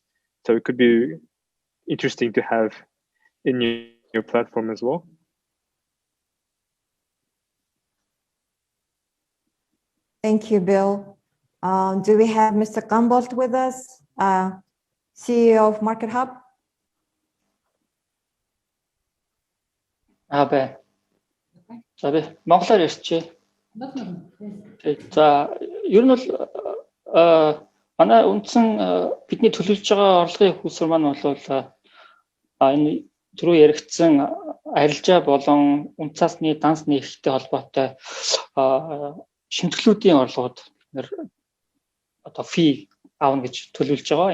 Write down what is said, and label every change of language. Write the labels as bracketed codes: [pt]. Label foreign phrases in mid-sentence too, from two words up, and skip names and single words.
[en] So it could be interesting to have in your platform as well. Thank you, Bill. Do we have Mr. Gambolt with us, CEO of Market Hub? [mn] За би монголоор ярьчих. За ер нь бол манай үндсэн бидний төлөвлөж байгаа орлогын их усур маань бол энэ түрүү яригдсан арилжаа болон үн цасны данс нэгтэй холбоотой шимтгэлүүдийн орлогод одоо фи аавна гэж төлөвлөж байгаа.